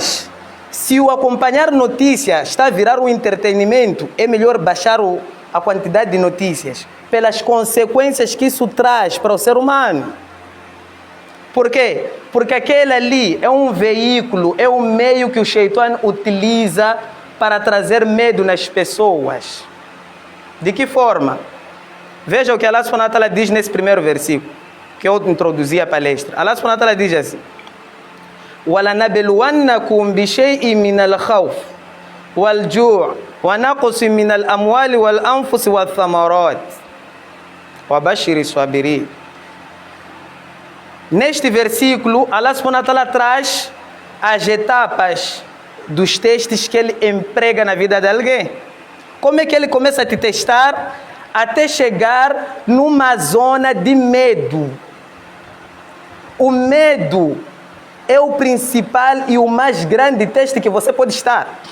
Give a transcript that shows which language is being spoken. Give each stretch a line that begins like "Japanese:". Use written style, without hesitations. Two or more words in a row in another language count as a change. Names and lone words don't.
Portuguese: Mas, Se o acompanhar notícias está a virar um entretenimento, é melhor baixar a quantidade de notícias, pelas consequências que isso traz para o ser humano. Por quê? Porque aquele ali é um veículo, é um meio que o Shaitan utiliza para trazer medo nas pessoas. De que forma? Veja o que Allah
Arabic: سبحانه وتعالى
Portuguese: diz nesse primeiro versículo, que eu introduzi a palestra. Allah
Arabic: سبحانه وتعالى
Portuguese: diz assim:
Arabic: وَلَنَبْلُوَنَّكُمْ بِشَيْءٍ مِنَ الْخَوْفِ وَالْجُوعِ وَنَقْصٍ مِنَ الْأَمْوَالِ وَالْأَنْفُسِ وَالثَّمَرَاتِ وَبَشِّرِ الصَّابِرِينَ.
Portuguese: Neste versículo, Allah
Arabic: سبحانه وتعالى
Portuguese: traz as etapas dos testes que ele emprega na vida de alguém. Como é que ele começa a te testar até chegar numa zona de medo? O medo é o principal e o mais grande teste que você pode estar.